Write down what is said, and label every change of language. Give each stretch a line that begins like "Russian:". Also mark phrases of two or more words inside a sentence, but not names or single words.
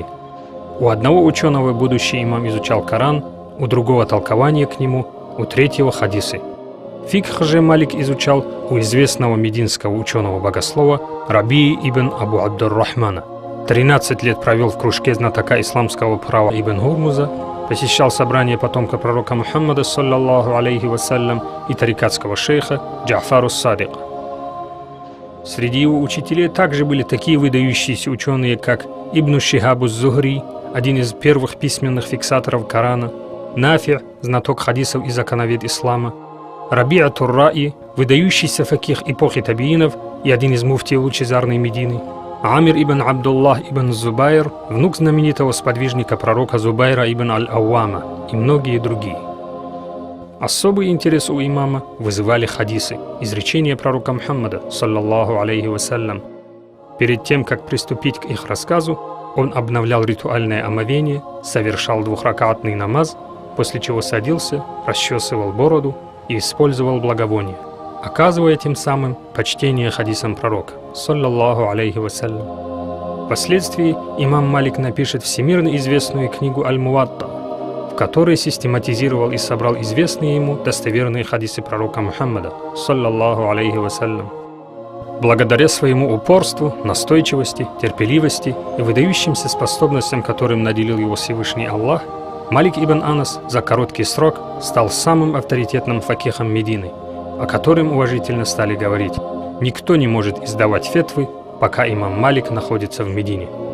Russian: У одного ученого будущий имам изучал Коран, у другого толкование к нему, у третьего хадисы. Фикх же Малик изучал у известного мединского ученого-богослова Рабии ибн Абу Абдур-Рахмана. 13 лет провел в кружке знатока исламского права Ибн Гурмуза, посещал собрания потомка пророка Мухаммада,
Arabic: صلى الله عليه وسلم,
Russian: и тарикатского шейха Джа'фару Садика. Среди его учителей также были такие выдающиеся ученые, как Ибн Шихабу Зухри, один из первых письменных фиксаторов Корана, Нафи, знаток хадисов и законовед ислама, Раби'ат ар-Ра'i, выдающийся факих эпохи табиинов и один из муфтиев лучезарной Медины, Амир ибн Абдуллах ибн Зубайр, внук знаменитого сподвижника пророка Зубайра ибн Аль-Ауама и многие другие. Особый интерес у имама вызывали хадисы, изречения пророка Мухаммада,
Arabic: صلى الله عليه وسلم.
Russian: Перед тем, как приступить к их рассказу, он обновлял ритуальное омовение, совершал двухракатный намаз, после чего садился, расчесывал бороду и использовал благовоние, оказывая тем самым почтение хадисам пророка,
Arabic: صلى الله عليه وسلم.
Russian: Впоследствии имам Малик напишет всемирно известную книгу Аль-Муатта, в которой систематизировал и собрал известные ему достоверные хадисы пророка Мухаммада,
Arabic: صلى الله عليه وسلم.
Russian: Благодаря своему упорству, настойчивости, терпеливости и выдающимся способностям, которым наделил его Всевышний Аллах, Малик ибн Анас за короткий срок стал самым авторитетным факихом Медины, о котором уважительно стали говорить: никто не может издавать фетвы, пока имам Малик находится в Медине.